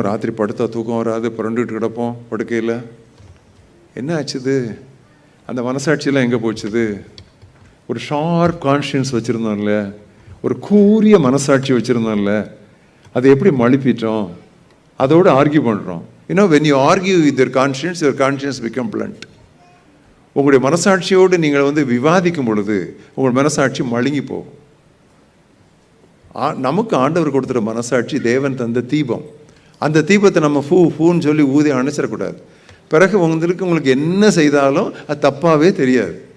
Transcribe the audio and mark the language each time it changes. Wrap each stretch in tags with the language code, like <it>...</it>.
<ta>ராத்திரி படுத்தா தூக்கம் வராது, புரண்டுட்டு கிடப்போம் படுக்கையில். என்ன ஆச்சுது? அந்த மனசாட்சியெல்லாம் எங்கே போச்சுது? ஒரு ஷார்ப் கான்ஷியன்ஸ் வச்சுருந்தோம்ல, ஒரு கூரிய மனசாட்சி வச்சுருந்தோம்ல, அதை எப்படி மழுப்பிட்டோம்? அதோடு ஆர்கியூ பண்ணுறோம்.</ta> <en>when you argue with your conscience become blunt.</en> <ta>உங்களுடைய மனசாட்சியோடு நீங்கள் விவாதிக்கும் பொழுது உங்கள் மனசாட்சி மழுங்கி போகும். நமக்கு ஆண்டவர் கொடுத்துற மனசாட்சி தேவன் தந்த தீபம். அந்த தீபத்தை நம்ம ஃபூன்னு சொல்லி ஊதி அணைச்சிடக்கூடாது. பிறகு உங்களுக்கு என்ன செய்தாலும் அது தப்பாகவே தெரியாது.</ta>